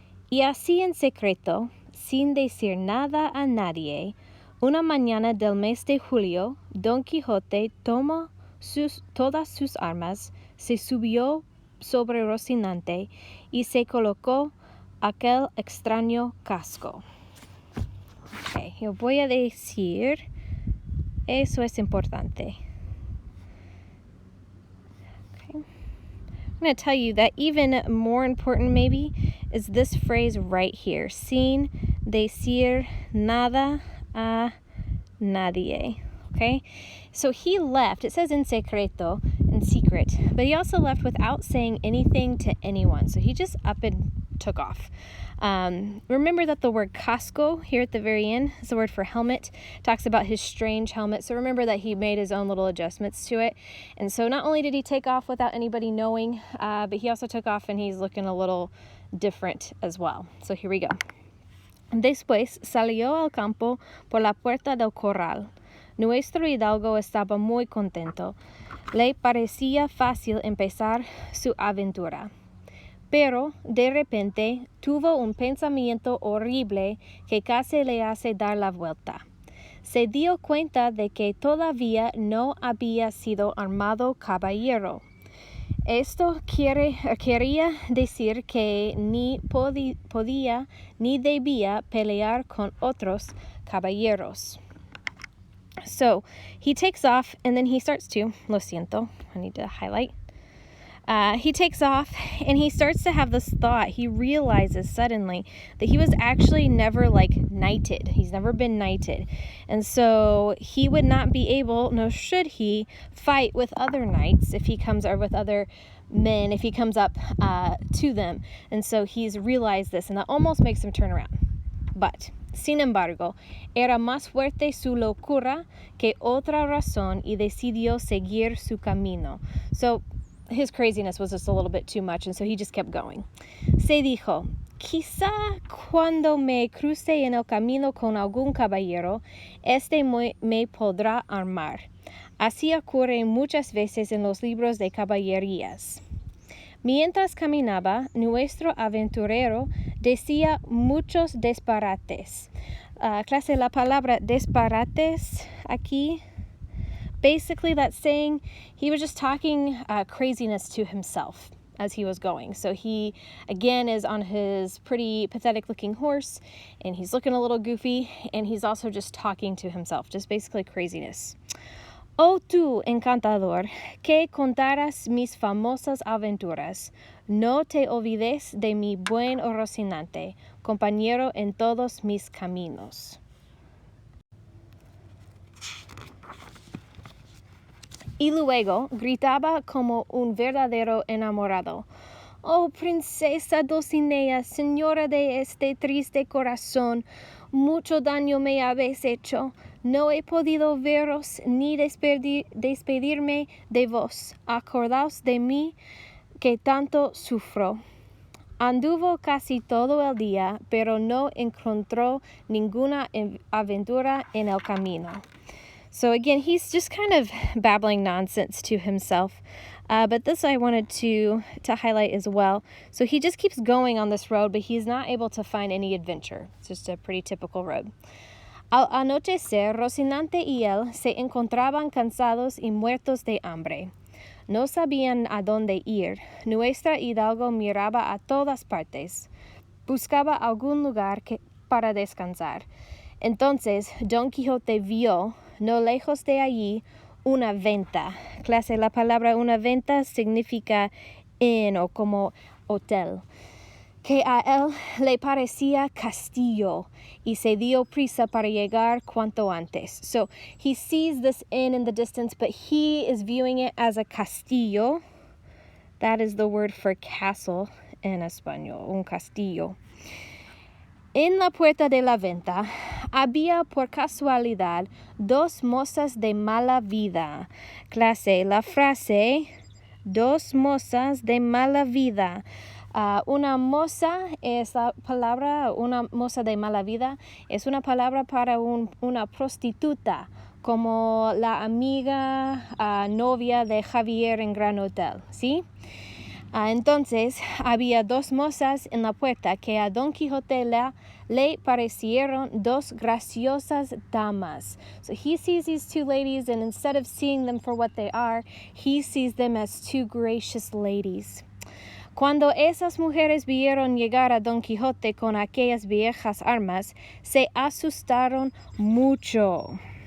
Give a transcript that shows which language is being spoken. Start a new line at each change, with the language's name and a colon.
Spanish: Y así en secreto, sin decir nada a nadie, una mañana del mes de julio, Don Quijote tomó todas sus armas, se subió sobre Rocinante y se colocó aquel extraño casco. Okay, yo voy a decir, eso es importante.
English: Okay. I'm going to tell you that even more important maybe is this phrase right here,
Spanish: sin decir nada a nadie.
English: Okay, so he left, it says in secreto, in secret, but he also left without saying anything to anyone. So he just up and took off. Remember that the word casco here at the very end is the word for helmet. It talks about his strange helmet. So remember that he made his own little adjustments to it. And so not only did he take off without anybody knowing, but he also took off and he's looking a little different as well. So here we go.
Spanish: Después salió al campo por la puerta del corral. Nuestro hidalgo estaba muy contento. Le parecía fácil empezar su aventura. Pero de repente tuvo un pensamiento horrible que casi le hace dar la vuelta. Se dio cuenta de que todavía no había sido armado caballero. Esto quería decir que ni podía ni debía pelear con otros caballeros.
English: So he takes off and then he starts to,
Spanish: lo siento,
English: I need to highlight. He takes off and he starts to have this thought. He realizes suddenly that he was actually never knighted. He's never been knighted. And so he would not be able, nor should he, fight with other knights if he comes, or with other men if he comes up to them. And so he's realized this, and that almost makes him turn around.
Spanish: But, sin embargo, era más fuerte su locura que otra razón y decidió seguir su camino.
English: So, his craziness was just a little bit too much, and so he just kept going.
Spanish: Se dijo, quizá cuando me cruce en el camino con algún caballero, me podrá armar. Así ocurre muchas veces en los libros de caballerías. Mientras caminaba, nuestro aventurero decía muchos disparates. Clase, la palabra disparates aquí,
English: basically that's saying he was just talking craziness to himself as he was going. So he, again, is on his pretty pathetic looking horse, and he's looking a little goofy, and he's also just talking to himself, just basically craziness.
Spanish: Oh tú, encantador, que contaras mis famosas aventuras, no te olvides de mi buen Rocinante, compañero en todos mis caminos. Y luego gritaba como un verdadero enamorado. Oh, princesa Dulcinea, señora de este triste corazón, mucho daño me habéis hecho. No he podido veros ni despedirme de vos. Acordaos de mí que tanto sufro. Anduvo casi todo el día, pero no encontró ninguna aventura en el camino.
English: So again, he's just kind of babbling nonsense to himself. But this I wanted to highlight as well. So he just keeps going on this road, but he's not able to find any adventure. It's just a pretty typical road.
Spanish: Al anochecer, Rocinante y él se encontraban cansados y muertos de hambre. No sabían a dónde ir. Nuestra hidalgo miraba a todas partes. Buscaba algún lugar para descansar. Entonces Don Quijote vio, no lejos de allí, una venta. Clase, la palabra una venta significa inn o como hotel, que a él le parecía castillo y se dio prisa para llegar cuanto antes.
English: So he sees this inn in the distance, but he is viewing it as a castillo. That is the word for castle
Spanish: en español, un castillo. En la puerta de la venta había por casualidad dos mozas de mala vida. Clase, la frase, dos mozas de mala vida. Una moza es la palabra, una moza de mala vida, es una palabra para una prostituta, como la amiga novia de Javier en Gran Hotel, ¿sí? Entonces había dos mozas en la puerta que a Don Quijote le parecieron dos graciosas damas.
English: So he sees these two ladies, and instead of seeing them for what they are, he sees them as two gracious ladies.
Spanish: Cuando esas mujeres vieron llegar a Don Quijote con aquellas viejas armas, se asustaron mucho.